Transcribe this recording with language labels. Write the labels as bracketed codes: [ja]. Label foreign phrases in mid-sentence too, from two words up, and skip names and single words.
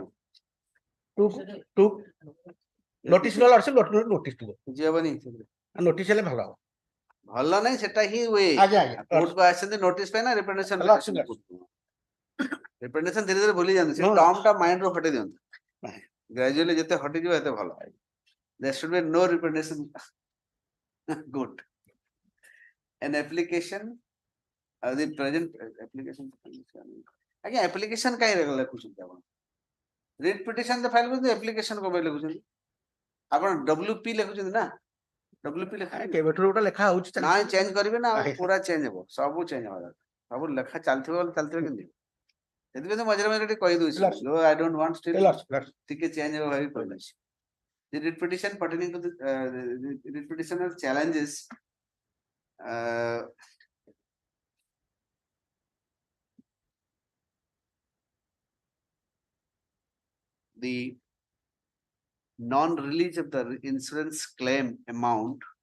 [en] to notice lordship notice [or] ଯିବନି ନୋଟିସ ହେଲେ ଭଲ ହବ ଭଲ ନାହିଁ ସେଟା ହିଁ ହୁଏ ଆଜ୍ଞା ଆଜ୍ଞା କୋର୍ଟକୁ ଆସିଛନ୍ତି ନୋଟିସ ପାଇଁ ନା [en] representation representation [or] ଧୀରେ ଧୀରେ ଭୁଲି ଯାଆନ୍ତି ସେ ଟର୍ମ ଟା ମାଇଣ୍ଡ ରୁ ହଟେଇ ଦିଅନ୍ତି ଗ୍ରାଜୁଆଲି ଯେତେ ହଟିଯିବ ଏତେ ଭଲ [en] there should be no representation good an application the present application [or] ଆଜ୍ଞା application କାଇଁ ଲେଖୁଛନ୍ତି ଆପଣ [en] writ petition [or] ତ ଫାଇଲ କରୁଛନ୍ତି application କଣ ପାଇଁ ଲେଖୁଛନ୍ତି ଆପଣ WP ଲେଖୁଛନ୍ତି ନା WP କେବେଠୁ ଗୋଟେ ଲେଖା ହଉଛି ନାଇଁ ଚେଞ୍ଜ କରିବେ ନା ପୁରା ଚେଞ୍ଜ ହବ ସବୁ ଚେଞ୍ଜ ହବ ସବୁ ଲେଖା ଚାଲିଥିବ କେମିତି ସେଥିପାଇଁ ମଝିରେ ମଝିରେ ଟିକେ କହିଦଉଛି [en] I don't want still [or] ଟିକେ ଚେଞ୍ଜ ହବ ଭାବି କହିଦଉଛି [en] the writ petition pertaining to the writ petitioner challenges the non-release of the insurance claim amount